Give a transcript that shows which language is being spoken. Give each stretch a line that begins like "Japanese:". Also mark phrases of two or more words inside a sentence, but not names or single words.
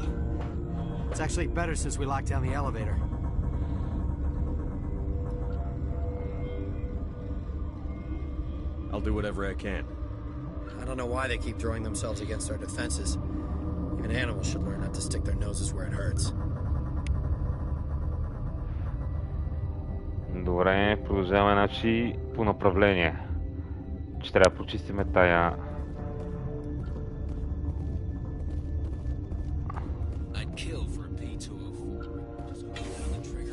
English: It's actually better since we locked down the elevator. I'll do whatever I can. I don't know why they keep throwing themselves against our defenses. Even animals should learn not to stick their noses where it hurts.
Bulgarian: Добре, продължаваме значи по направление. Че трябва да почистиме тая...
English: I'd kill for a P204. Just hold down the trigger.